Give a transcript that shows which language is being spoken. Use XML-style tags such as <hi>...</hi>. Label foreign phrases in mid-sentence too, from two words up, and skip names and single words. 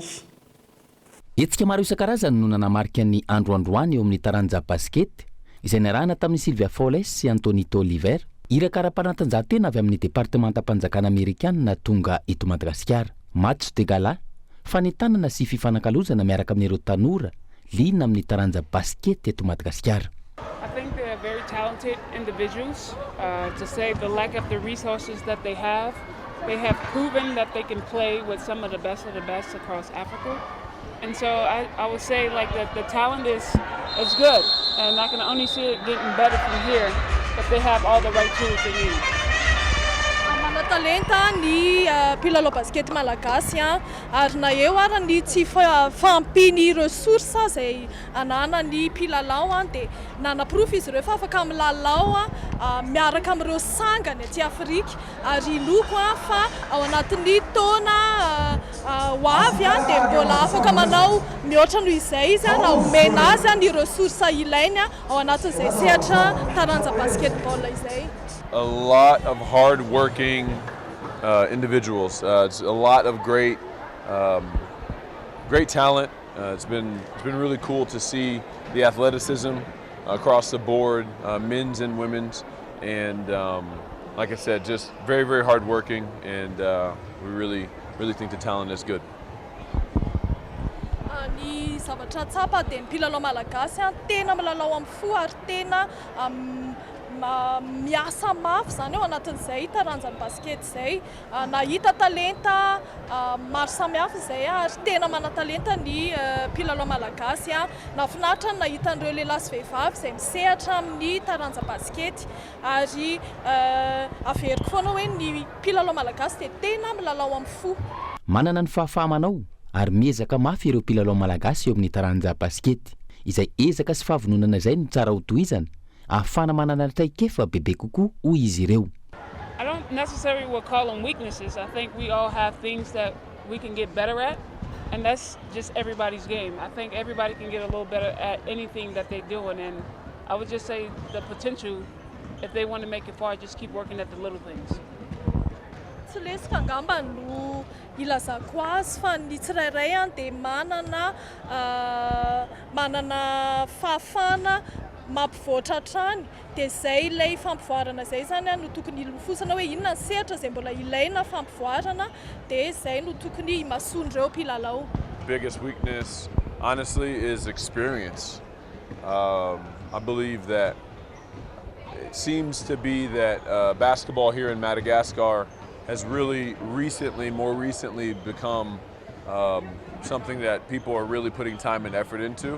<mg>Hetsika maro isan-karazany no nanamarika ny androandroany eo amin'ny taranja basket izay niarahana tamin'ny Sylvia Fowles sy Antonito Oliver, iraka ara-panatanjahantena avy amin'ny departementam-panjakana amerikana tonga eto Madagasikara.</mg> <fr>Match de gala,</fr> <mg>fanentanana sy fifanankalozana miaraka amin'ireo tanora liana amin'ny taranja basket eto Madagasikara.</mg> <en>I think they are very talented individuals. To say the lack of the resources that they have proven that they can play with some of the best across Africa. And so I would say like that the talent is good, and I can only see it getting better from here if they have all the right tools they need.</en> <mg>Talenta ny mpilalao basket malagasy ary na eo ara ny tsy fampiny ressources izay ananany mpilalao dia nanaprofy izy ireo fa afaka milalao miaraka amin'ireo sangany aty Afrika ary loko fa ao anatin'ny taona ho avy dia mbola afaka manao mihoatra noho izay izy na omena azy ny ressources ilainy ao anatin'izay sehatra taranja basketball izay.</mg> <en>A lot of hard-working individuals. It's a lot of great talent. It's been really cool to see the athleticism across the board, men's and women's, and like I said, just very, very hard-working, and we really think the talent is good.</en> <mg>Ny zavatra tsapa dia mpilalao malagasy tena milalao amin'ny fo ary tena miasa mafy zany ao anatin'izay taranjany basket izay nahita talenta maro samihafa izay ary tena mana talenta ny mpilalao malagasy nafinaritra ny nahita an'ireo lehilahy sy vehivavy izay misehatra amin'ny taranja basket ary averiko foana hoe ny mpilalao malagasy dia tena milalao amin'ny fo. Manana ny fahafahamanao ary miezaka mafy ireo mpilalao malagasy eo amin'ny taranja basket izay ezaka sy fahavononana izay no tsara ho tohizana ahafana manana traikefa bebe kokoa hoy izy ireo.</mg> <en>I don't necessarily would call them weaknesses. I think we all have things that we can get better at, and that's just everybody's game. I think everybody can get a little better at anything that they're doing, and I would just say the potential, if they want to make it far, just keep working at the little things.</en> <mg>Tsy lesika angamba no ilazako azy fa ny tsirairay dia manana fahafana mampivoatra hatrany dia izay ilay fampivoarana izay zany no tokony ilofosana hoe inona ny sehatra izay mbola ilaina fampivoarana dia izay no tokony imason'ireo mpilalao.</mg> <en>Biggest weakness honestly is experience. I believe that it seems to be that basketball here in Madagascar has really more recently become something that people are really putting time and effort into.</en>